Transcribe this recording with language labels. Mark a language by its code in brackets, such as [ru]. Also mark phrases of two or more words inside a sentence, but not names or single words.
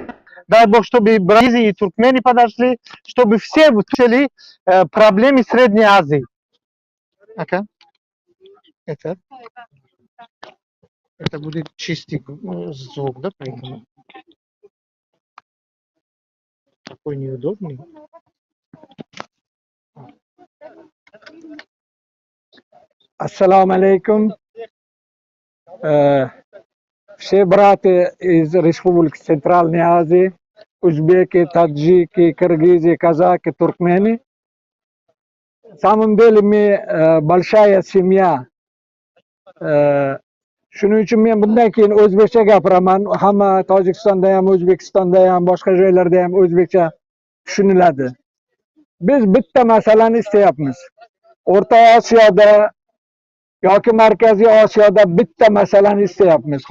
[ru] Дай Бог, чтобы бразильцы и туркмены подошли, чтобы все слышали проблемы Средней Азии. Okay. Это будет чистый звук, да, поэтому такой неудобный. [ar] السلام عليكم. [ru] Все братья из Республики Центральной Азии, узбеки, таджики, киргизы, казаки, туркмены. На самом деле мы большая семья. [uz] Shuning uchun men bundan keyin o'zbekcha gapiraman. Hamma Tojikistonda ham, O'zbekistonda ham, boshqa joylarda ham o'zbekcha tushuniladi. Biz bitta masalani istayapmiz. O'rta Osiyoda yoki Markaziy Osiyoda bitta masalani istayapmiz.